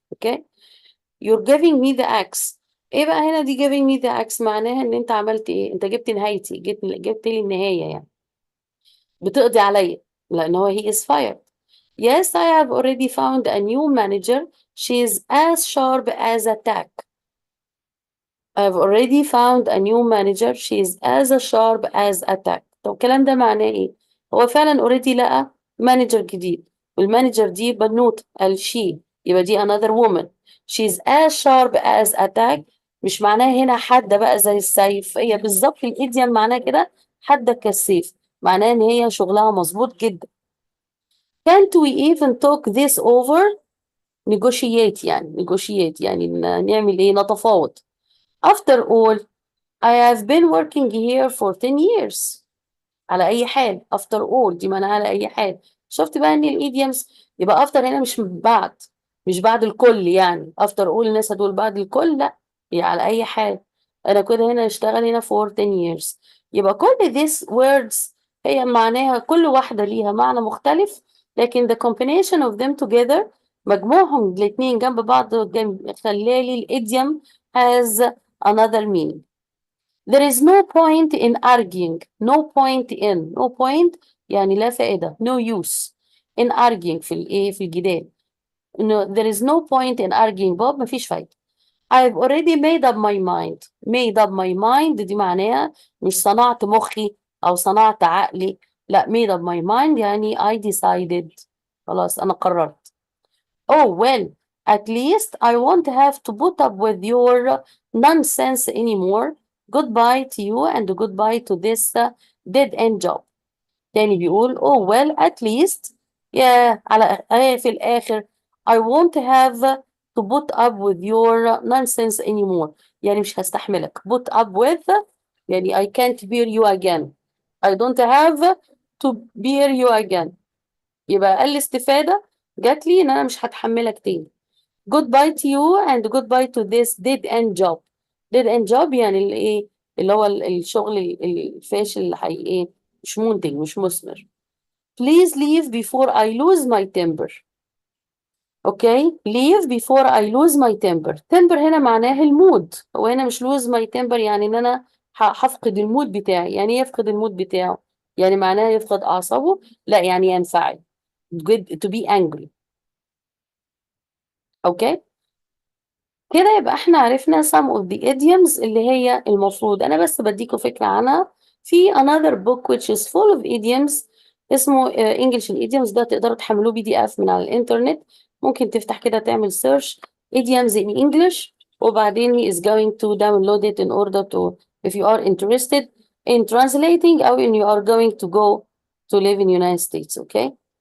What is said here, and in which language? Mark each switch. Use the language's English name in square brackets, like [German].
[English] Okay you're giving me the axe. [Arabic] ايه بقى هنا دي [English] giving me the axe [Arabic] معناها ان انت عملت انت جبت نهايتي جبت لي النهاية يعني بتقضي عليا لان هو [English] he is fired. yes I have already found a new manager. She is as sharp as a tack. I've already found a new manager. She is as sharp as a tack. [Arabic] طب الكلام ده معناه ايه؟ هو فعلا already لقى مانجر جديد، والمانجر دي بنوت قال she، يبقى دي [English] another woman. She's as sharp as a tack. [Arabic] مش معناه هنا حادة بقى زي السيف، هي بالظبط الإيديم معناه كده حادة كالسيف، معناه ان هي شغلها مظبوط جدا. [English] Can't we even talk this over? [Arabic] negotiate يعني نعمل ايه، نتفاوض. [English] After all, I have been working here for 10 years. [Arabic] على أي حال [English] after all [Arabic] دي معناها على أي حال. شفت بقى إن الإيديومز يبقى after هنا مش بعد الكل، يعني after all الناس هتقول بعد الكل، لا، هي على أي حال. أنا كده هنا أشتغل هنا [English] for 10 years. [Arabic] يبقى كل these words هي معناها كل واحدة ليها معنى مختلف، لكن [English] the combination of them together [Arabic] مجموعهم الاتنين جنب بعض خلالي الإيديوم [English] has another meaning. There is no point in arguing. [Arabic] No point يعني لا فائدة. [English] No use in arguing [Arabic] في الجدال. [English] No, there is no point in arguing. [Arabic] باب مفيش فايدة. [English] I've already made up my mind. Made up my mind [Arabic] دي معناها مش صنعت مخي أو صنعت عقلي. [English] لا، made up my mind يعني I decided. [Arabic] خلاص أنا قررت. [English] Oh well, at least I won't have to put up with your nonsense anymore. Goodbye to you and goodbye to this dead end job. [Arabic] تاني بيقول [English] oh well at least [Arabic] على في الآخر [English] I won't have to put up with your nonsense anymore. [Arabic] يعني مش هستحملك. [English] Put up with يعني I can't bear you again. I don't have to bear you again. [Arabic] يبقى أقل استفادة جات لي إن أنا مش هتحملك تاني. [English] Goodbye to you and goodbye to this dead end job. [Arabic] dead end job يعني الايه اللي هو الشغل الفاشل اللي ايه مش منتج مش مثمر. [English] Please leave before I lose my temper. Okay, leave before I lose my temper. [Arabic] temper هنا معناه المود. هو هنا مش [English] lose my temper [Arabic] يعني ان انا هفقد المود بتاعي. يعني ايه يفقد المود بتاعه؟ يعني معناه يفقد اعصابه؟ لا، يعني ينفعل. [English] to be angry. Okay. [Arabic] كده يبقى احنا عرفنا [English] some of the idioms [Arabic] اللي هي المفروض انا بس بديكوا فكرة عنها. [English] في another book which is full of idioms اسمه English idioms. [Arabic] ده تقدروا تحملوه PDF من على الانترنت. ممكن تفتح كده تعمل [English] search idioms in English وبعدين he is going to download it in order to if you are interested in translating or in you are going to go to live in United States. Okay.